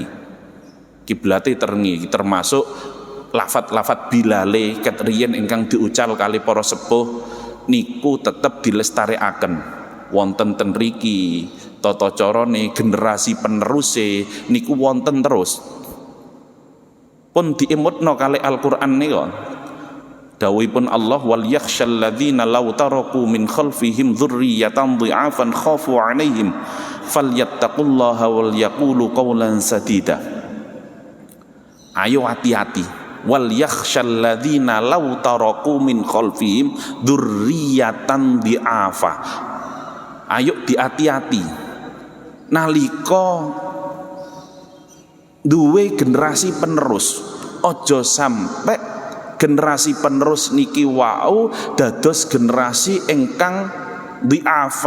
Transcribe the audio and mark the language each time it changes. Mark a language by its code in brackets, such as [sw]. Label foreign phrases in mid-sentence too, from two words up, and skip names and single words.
[jv] Kiblate termasuk lafat-lafat Bilale ketriyen ingkang diucal kali para sepuh niku tetep dilestarekaken. Wonten ten riki tata carane generasi peneruse niku wonten terus pun diimutno kali Al-Qur'an nika dawuhipun Allah [ar] وليخش الذين لو تركوا من خلفهم ذرية ضعافا خافوا عليهم فليتقوا الله وليقولوا قولا سديدا. [jv] Ayo hati-hati [ar] وليخش الذين لو تركوا من خلفهم ذرية ضعافا. [jv] Ayo diati-ati nalika duwe generasi penerus ojo sampai generasi penerus niki wau dados generasi ingkang diafa.